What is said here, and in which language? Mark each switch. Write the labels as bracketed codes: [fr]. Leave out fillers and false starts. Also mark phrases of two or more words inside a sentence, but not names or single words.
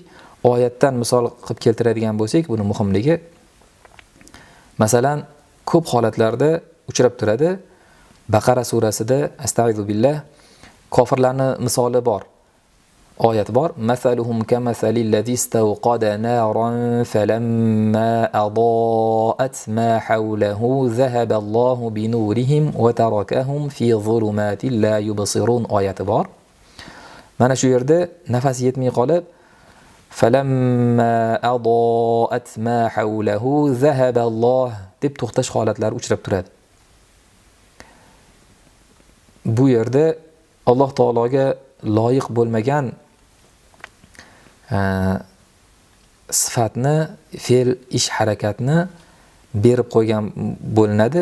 [uz] Oyatdan misol qilib keltiradigan bo'lsak, buni muhimligi masalan ko'p holatlarda uchrab turadi. Baqara surasida [ar] أَسْتَعِيذُ بِاللَّهِ [uz] kofirlarning misoli bor. Oyat bor. [ar] مَثَلُهُمْ كَمَثَلِ الَّذِي اسْتَوْقَدَ نَارًا فَلَمَّا أَضَاءَتْ مَا حَوْلَهُ ذَهَبَ اللَّهُ بِنُورِهِمْ وَتَرَكَهُمْ فِي ظُلُمَاتٍ لَا يُبْصِرُونَ [uz] oyati bor. Mana shu yerda nafas yetmay qolib [ar] فَلَمَّا أَضَاءَتْ مَا حَوْلَهُ ذَهَبَ اللَّهُ [uz] deb to'xtash holatlari uchrab turadi. Bu yerda Alloh taologa loyiq bo'lmagan sifatni, fe'l, ish, harakatni berib qo'ygan bo'linadi.